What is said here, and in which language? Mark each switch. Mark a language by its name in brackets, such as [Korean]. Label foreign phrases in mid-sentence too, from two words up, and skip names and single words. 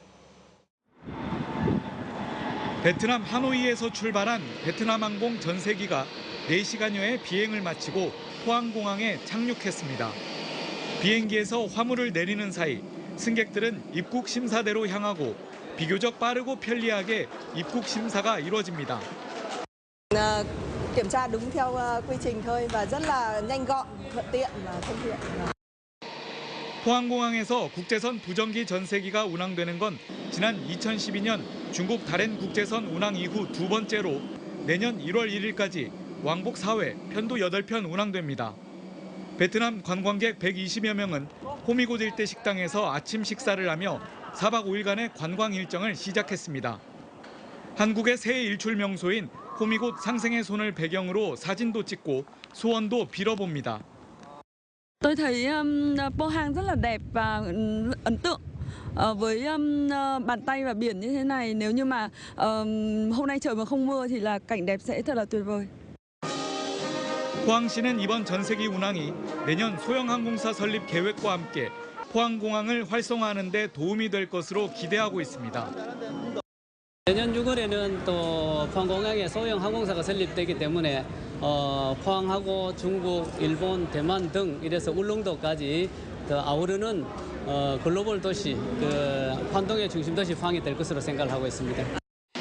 [Korean] 베트남 하노이에서 출발한 베트남항공 전세기가 4시간여의 비행을 마치고 포항공항에 착륙했습니다. 비행기에서 화물을 내리는 사이 승객들은 입국 심사대로 향하고 비교적 빠르고 편리하게 입국 심사가 이루어집니다. [Vietnamese] kiểm tra đúng theo quy trình thôi và rất là nhanh gọn, thuận tiện và thân thiện. [Korean] 포항공항에서 국제선 부정기 전세기가 운항되는 건 지난 2012년 중국 다롄 국제선 운항 이후 두 번째로 내년 1월 1일까지 왕복 4회, 편도 8편 운항됩니다. 베트남 관광객 120여 명은 호미곶 일대 식당에서 아침 식사를 하며 4박 5일간의 관광 일정을 시작했습니다. 한국의 새해 일출 명소인 호미곶 상생의 손을 배경으로 사진도 찍고 소원도 빌어봅니다. [Vietnamese] Tôi thấy Pohang rất là đẹp và ấn tượng với bàn tay và biển như thế này. Nếu như mà hôm nay trời mà không mưa thì là cảnh đẹp sẽ thật là tuyệt vời. [Korean] 포항시는 이번 전세기 운항이 내년 소형항공사 설립 계획과 함께 포항공항을 활성화하는 데 도움이 될 것으로 기대하고 있습니다. 내년 6월에는 또 포항공항에 소형 항공사가 설립되기 때문에 포항하고 중국, 일본, 대만 등 이래서 울릉도까지 더 아우르는 글로벌 도시, 환동의 중심 도시 포항이 될 것으로 생각을 하고 있습니다.